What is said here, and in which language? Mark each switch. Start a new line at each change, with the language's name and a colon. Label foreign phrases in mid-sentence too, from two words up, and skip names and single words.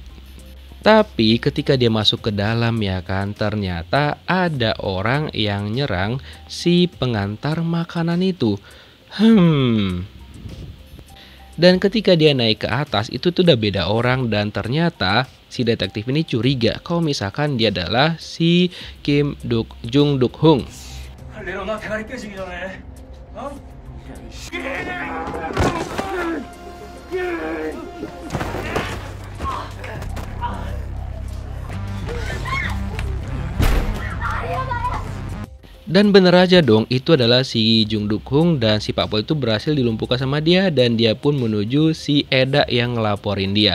Indonesian: Tapi ketika dia masuk ke dalam ya kan, ternyata ada orang yang nyerang si pengantar makanan itu. Dan ketika dia naik ke atas itu tuh udah beda orang, dan ternyata si detektif ini curiga kalau misalkan dia adalah si Jung Duk-hung.
Korean: 레오나 대가리 깨지기 전에 어?
Indonesian: Dan bener aja dong, itu adalah si Jung Duk-hung, dan si Pak Pol itu berhasil dilumpuhkan sama dia, dan dia pun menuju si Eda yang ngelaporin dia.